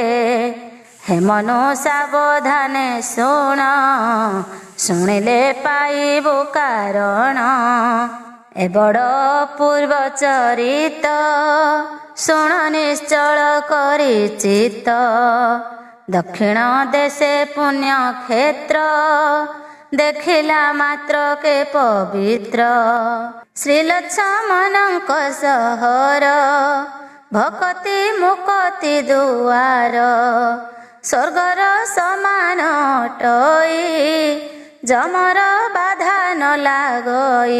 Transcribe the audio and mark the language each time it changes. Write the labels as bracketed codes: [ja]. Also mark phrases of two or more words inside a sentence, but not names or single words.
[or] ହେ ମନୁ ସାବଧାନେ ଶୁଣ, ଶୁଣିଲେ ପାଇବୁ କାରଣ। ଏ ବଡ଼ ପୂର୍ବ ଚରିତ, ଶୁଣ ନିଶ୍ଚଳ କରି ଚିତ୍ତ। ଦକ୍ଷିଣ ଦେଶେ ପୁଣ୍ୟ କ୍ଷେତ୍ର, ଦେଖିଲା ମାତ୍ର କେ ପବିତ୍ର। ଶ୍ରୀଲକ୍ଷ୍ମଣଙ୍କ ସହର, ଭକ୍ତି ମୁକ୍ତି ଦୁଆର। ସ୍ୱର୍ଗର ସମାନ ଅଟଇ, ଯମର ବାଧା ନ ଲାଗଇ।